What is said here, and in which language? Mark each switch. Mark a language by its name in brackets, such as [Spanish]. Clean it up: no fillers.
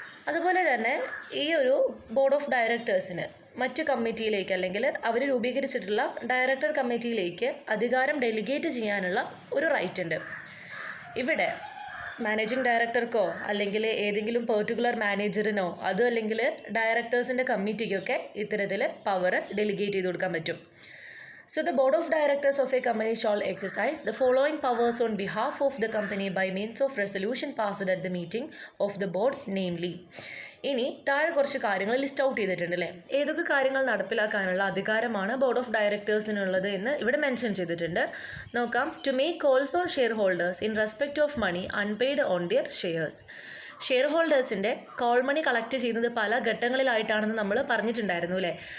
[Malayalam] അതുപോലെ തന്നെ ഈ ഒരു ബോർഡ് ഓഫ് ഡയറക്ടേഴ്സിന് മറ്റു കമ്മിറ്റിയിലേക്ക് അല്ലെങ്കിൽ അവർ രൂപീകരിച്ചിട്ടുള്ള ഡയറക്ടർ കമ്മിറ്റിയിലേക്ക് അധികാരം ഡെലിഗേറ്റ് ചെയ്യാനുള്ള ഒരു റൈറ്റ് ഉണ്ട്. ഇവിടെ മാനേജിംഗ് ഡയറക്ടർക്കോ അല്ലെങ്കിൽ ഏതെങ്കിലും പെർട്ടിക്കുലർ മാനേജറിനോ അതോ അല്ലെങ്കിൽ ഡയറക്ടേഴ്സിൻ്റെ കമ്മിറ്റിക്കൊക്കെ ഇത്തരത്തിൽ പവർ ഡെലിഗേറ്റ് ചെയ്ത് കൊടുക്കാൻ പറ്റും. [English] So the board of directors of a company shall exercise the following powers on behalf of the company by means of resolution passed at the meeting of the board, namely. [Malayalam] ഇനി താഴെ കുറച്ച് കാര്യങ്ങൾ list out ചെയ്തിട്ടുണ്ട് അല്ലേ. ഏതൊക്കെ കാര്യങ്ങൾ നടപ്പിലാക്കാനുള്ള അധികാരമാണ് board of ഡയറക്ടേഴ്സിനുള്ളത് എന്ന് ഇവിടെ മെൻഷൻ ചെയ്തിട്ടുണ്ട്. നോക്കാം. [English] To make calls on shareholders in respect of money unpaid on their shares. [Malayalam] Share ഹോൾഡേഴ്സിൻ്റെ call money collect ചെയ്യുന്നത് പല ഘട്ടങ്ങളിലായിട്ടാണെന്ന് നമ്മൾ പറഞ്ഞിട്ടുണ്ടായിരുന്നു അല്ലേ.